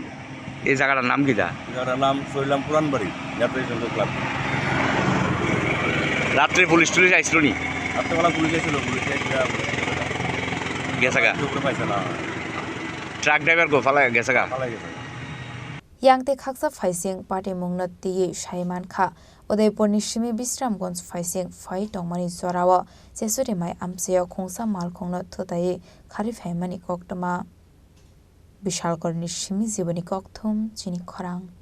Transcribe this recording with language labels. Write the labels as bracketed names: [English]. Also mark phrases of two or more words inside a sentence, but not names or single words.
[Bangla] এই জায়গাটার নাম কি? এই জায়গাটার নাম সইলাম পুরানবাড়ি যাত্রী সংঘ ক্লাব। রাত্রে পুলিশ টুলিশ আইছিল নি? রাত্রেবেলা পুলিশ আইছিল, পুলিশ গেছে গা পাইছে না, [English] truck driver [Bangla] গো ফালা গেছে গা ফালাই গেছে। [Kok Borok] Yangte Khaksa Faising Party Mungna Tiye Shaiman Kha Udaipur Nishimi Bisramgons Faising Fai Tongmani Zorawa Sesuri Mai Amseyo Khungsa Malkhungna Thotaye Kharif Haimani Koktama Bishalgor Nishimi Zibani Kokthum Chini Khorang